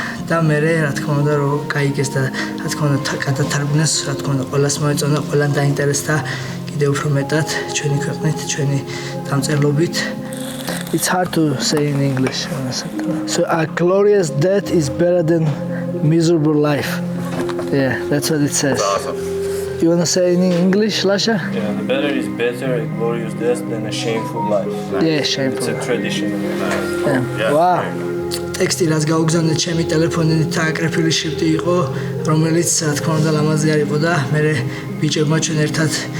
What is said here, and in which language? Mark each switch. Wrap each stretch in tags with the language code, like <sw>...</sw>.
<ka>და მე რა თქმა უნდა რომ გაიგეს და რა თქმა უნდა გადათარგმნეს, რა თქმა უნდა ყველას მოეწონა, ყველან დაინტერესდა კიდევ უფრო მეტად ჩვენი ქვეყნით, ჩვენი დამწერლობით.</ka> <en>It's hard to say in English. So a glorious death is better than miserable life. Yeah, that's what it says. Awesome. You want to say in English, Lasha? Yeah, the better is better a glorious death than a shameful life. Yeah, shameful. It's a tradition. Yeah. Wow.</en> <ka>ტექსტი რაც გაუგზავნეთ ჩემი ტელეფონით დააკრეფილი შრიფტი იყო, რომელიც რა თქმა უნდა ლამაზი არ იყო და მე ბიჭებმა ჩვენ ერთად</ka>